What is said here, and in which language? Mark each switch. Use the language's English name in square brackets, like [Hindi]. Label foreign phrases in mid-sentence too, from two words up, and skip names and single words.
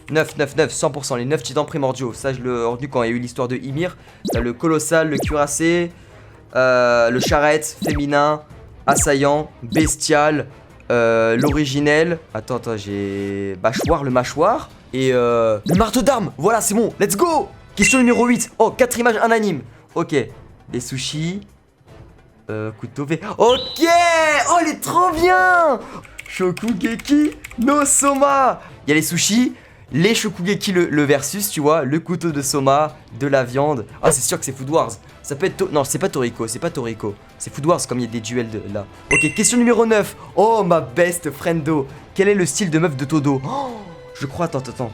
[French] 9, 9, 9, 100%, les 9 titans primordiaux. Ça, je l'ai retenu quand il y a eu l'histoire de Ymir. Le colossal, le cuirassé, le charrette, féminin, assaillant, bestial, l'originel. Attends, j'ai mâchoire, le mâchoire. Et le marteau d'armes. Voilà, c'est bon, [English] let's go. [French] Question numéro 8. Oh, 4 images unanimes. Ok, les sushis. Couteau V. Ok. Oh, il est trop bien. Shokugeki no Soma. Il y a les sushis, les Shokugeki le versus, tu vois, le couteau de Soma, de la viande. Ah, c'est sûr que c'est Food Wars. Ça peut être... Non, c'est pas Toriko, c'est pas Toriko. C'est Food Wars comme il y a des duels là. Ok, question numéro 9. Oh, ma [English] best friendo. [French] Quel est le style de meuf de Todo? Oh, je crois, attends.